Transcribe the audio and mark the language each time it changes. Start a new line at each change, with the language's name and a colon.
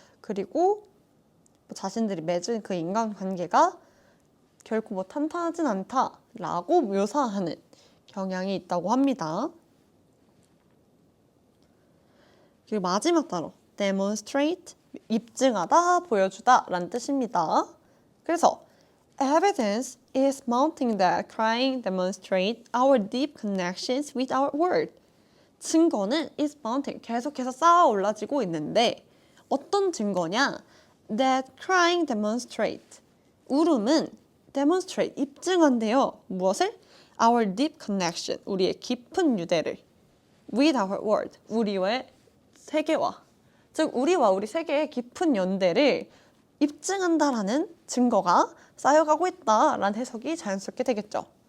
Korean: 그리고 자신들이 맺은 그 인간관계가 결코 뭐 탄탄하진 않다라고 묘사하는 경향이 있다고 합니다. 그리고 마지막 단어, demonstrate, 입증하다, 보여주다 라는 뜻입니다. 그래서
English: evidence is mounting that crying demonstrate our deep connections with our world.
Korean: 증거는
English: is mounting,
Korean: 계속해서 쌓아 올라지고 있는데 어떤 증거냐?
English: That crying demonstrate,
Korean: 울음은
English: demonstrate,
Korean: 입증한대요. 무엇을?
English: Our deep connection,
Korean: 우리의 깊은 유대를
English: with our world,
Korean: 우리의 세계와, 즉 우리와 우리 세계의 깊은 연대를 입증한다라는 증거가 쌓여가고 있다라는 해석이 자연스럽게 되겠죠.